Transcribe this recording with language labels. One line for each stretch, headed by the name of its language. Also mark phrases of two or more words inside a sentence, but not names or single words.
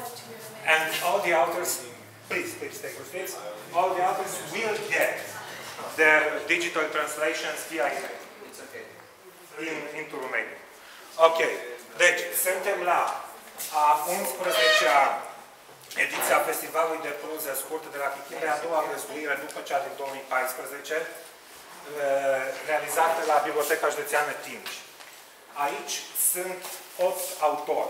English: And all the authors, please take your seats. All the authors will get their digital translations via email. Into Romania. Ok.
Romanian: Deci, suntem la a 11-a ediția Festivalului de proză scurtă de la Chichime, a doua găzduire după cea din 2014, realizată la Biblioteca Județeană Timiș. Aici sunt 8 autori.